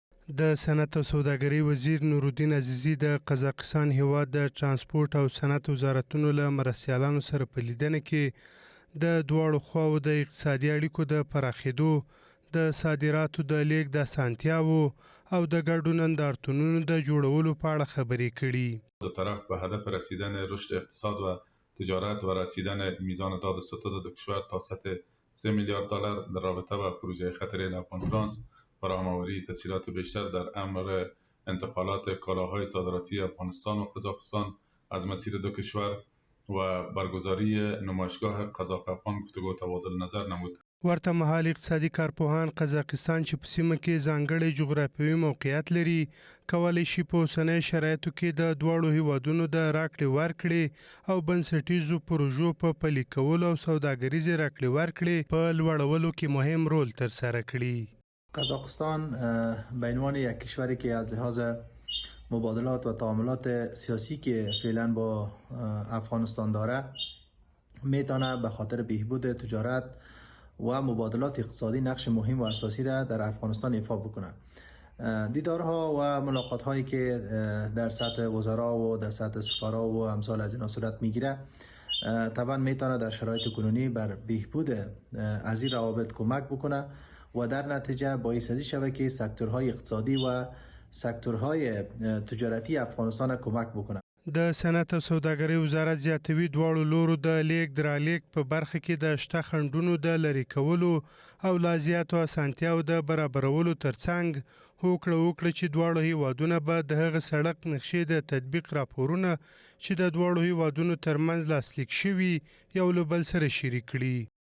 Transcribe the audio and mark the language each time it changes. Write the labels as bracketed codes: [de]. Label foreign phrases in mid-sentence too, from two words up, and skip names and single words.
[ps] د صنعت او سوداګرۍ وزیر نورالدین عزیزي د قزاقستان هیواد د ترانسپورت او صنعت وزارتونو له مرستیالانو سره په لیدنه کې د دواړو خواو د اقتصادي اړیکو د پراخېدو، د صادراتو د لیږد اسانتیاوو او د ګډو نندارتونونو د جوړولو په اړه خبرې کړي. [fa] دو طرف به هدف رسیدن رشد اقتصاد و تجارت و رسیدن میزان داد و ستد دو کشور تا سطح 3 میلیارد دلار در رابطه با پروژه خط ریل افغان ترانس، فراهم‌آوری تسهیلات بیشتر در امر انتقالات کالاهای صادراتی افغانستان و قزاقستان از مسیر دو کشور و برگزاری نمایشگاه قزاق افغان گفتگو تبادل نظر نمود. [ps] ورته مهال اقتصادي کارپوهان قزاقستان چې په سیمه کې ځانګړی جغرافیوي موقعیت لري کولی شي په اوسنۍ شرایطو کې د دواړو هیوادونو د راکړې ورکړې او بنسټیزو پروژو په پلي کولو او سوداګریزې راکړې ورکړې په لوړولو کې مهم رول ترسره کړي. [fa] قزاقستان به عنوان یک کشوری که از لحاظ مبادلات و تعاملات سیاسی که فعلا با افغانستان داره میتونه به خاطر بهبود تجارت و مبادلات اقتصادی نقش مهم و اساسی را در افغانستان ایفا بکنه. دیدارها و ملاقات هایی که در سطح وزرا و در سطح سفرا و امثال از اینا صورت میگیره طبعا میتونه در شرایط کنونی بر بهبود از این روابط کمک بکنه و در نتیجه باعث شود که سکتورهای اقتصادی و سکتورهای تجارتی افغانستان کمک بکنه. [ps] د صنعت او سوداګرۍ وزارت زیاتوي دواړو لورو د لیږد رالېږد په برخه کې د شته خنډونو د لرې کولو او لا زیاتو اسانتیاو د برابرولو ترڅنګ هوکړه وکړه چې دواړو هیوادونه به د هغه سړک نقشې د تطبیق راپورونه چې د دواړو هیوادونو ترمنځ لاسلیک شوي یو له بل سره شریک کړي.